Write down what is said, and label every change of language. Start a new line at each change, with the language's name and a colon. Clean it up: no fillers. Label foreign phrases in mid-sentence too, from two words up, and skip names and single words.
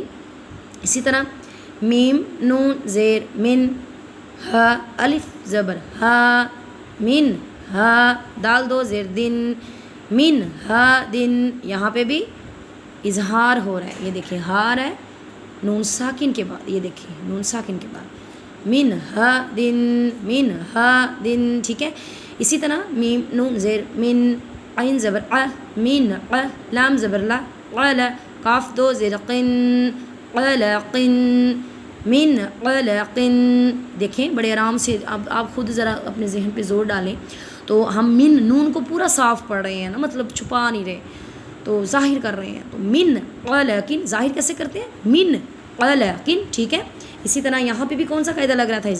Urdu: اسی طرح میم نون زیر من، ہا الف زبر ہا، من ہا، دال دو زیر دن،
Arabic: من ہا دن.
Urdu: یہاں پہ بھی اظہار ہو رہا ہے. یہ دیکھیں ہا رہا ہے نون ساکن کے بعد، یہ دیکھیں نون ساکن کے بعد
Arabic: من ہا دن، من ہا دن،
Urdu: ٹھیک ہے. اسی طرح میم نون زیر من، عین زبر من، لام زبر لا، کاف دو زیر قن، قلقن،
Arabic: من قلقن.
Urdu: دیکھیں بڑے آرام سے. اب آپ خود ذرا اپنے ذہن پہ زور ڈالیں. تو ہم من نون کو پورا صاف پڑھ رہے ہیں نا، مطلب چھپا نہیں رہے، تو ظاہر کر رہے ہیں. تو
Arabic: من قلقن
Urdu: ظاہر کیسے کرتے ہیں؟
Arabic: من قلقن،
Urdu: ٹھیک ہے. اسی طرح یہاں پہ بھی کون سا قاعدہ لگ رہا تھا؟